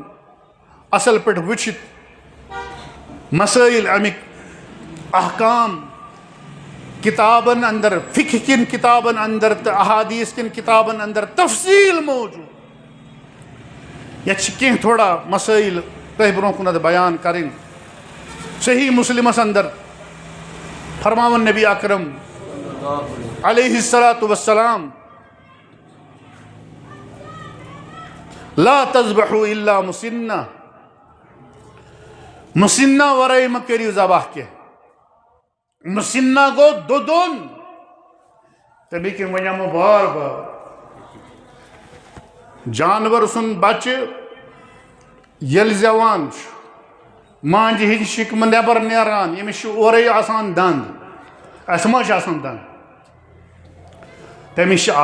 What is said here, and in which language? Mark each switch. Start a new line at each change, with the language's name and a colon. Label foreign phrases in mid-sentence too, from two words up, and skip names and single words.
Kashmiri: اصل پٲٹھۍ وٕچھِتھ مسٲیِل اَمِکۍ احکام کِتابن اندر فِقہ کٮ۪ن کِتابن اندر تہٕ احادیٖث کٮ۪ن کِتابن اندر تفصیٖل موٗجوٗد ییٚتہِ چھِ کینٛہہ تھوڑا مسٲیِل تۄہہِ برونٛہہ کُنتھ بیان کَرٕنۍ صحیح مُسلِمس اندر فرماوان نبی اکرم
Arabic: علیہ الصلاۃ والسلام لا تذبحوا الا مسنہ
Kashmiri: مسنہ ورٲے مہ کٔرِو ذبح کینٛہہ مسنہ گوٚو دۄدُن تَمہِ کِنۍ وَنیٛاو مےٚ بار بار جانور سُنٛد بچہٕ ییٚلہِ زٮ۪وان چھُ مانجہِ ہِنٛدِ شِکمہٕ نٮ۪بر نیران ییٚمِس چھُ اورَے آسان دنٛد اَسہِ ما چھِ آسان دنٛد تٔمِس